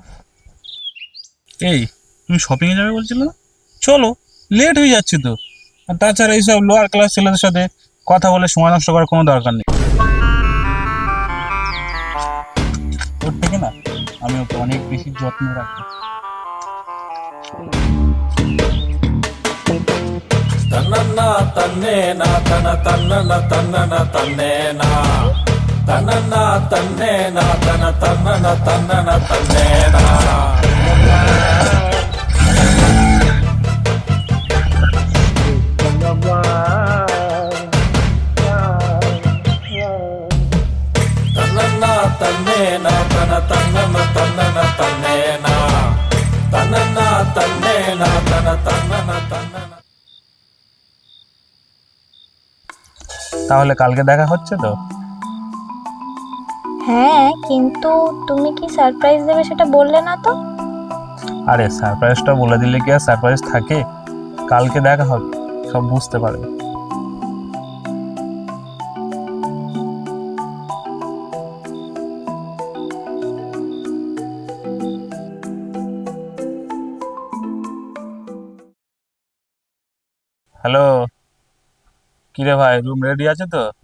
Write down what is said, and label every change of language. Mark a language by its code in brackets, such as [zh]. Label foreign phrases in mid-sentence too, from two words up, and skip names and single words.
[bn] এই, তুমি শপিং এ যাবে বলছিলে না? চলো, লেট হয়ে যাচ্ছে তো। আর তাছাড়া এইসব [en] lower class [bn] ছেলেদের সাথে কথা বলে সময় নষ্ট করার কোনো দরকার নেই। ওর থেকে না আমি ওকে অনেক বেশি যত্ন রাখি। ತನ್ನನ್ನ ತನ್ನೇನ ತನ ತನ್ನನ ತನ್ನನ ತನ್ನೇನ ತನ್ನನ್ನ ತನ್ನೇನ ತನ ತನ್ನನ ತನ್ನನ ತನ್ನೇನ ತನ್ನನ್ನ ತನ್ನೇನ ತನ ತನ್ನನ ತನ್ನನ ತನ್ನೇನ ತನ್ನನ್ನ ತನ್ನೇನ ತನ ತನ್ನನ ತನ್ನನ তাহলে কালকে দেখা হচ্ছে তো? হ্যাঁ, কিন্তু তুমি কি সারপ্রাইজ দেবে সেটা বললে না তো। আরে সারপ্রাইজটা বলে দিলে কি আর সারপ্রাইজ থাকে? কালকে দেখা হবে, সব বুঝতে পারবে। হ্যালো, কিরে ভাই, [en] room ready [bn] আছে তো?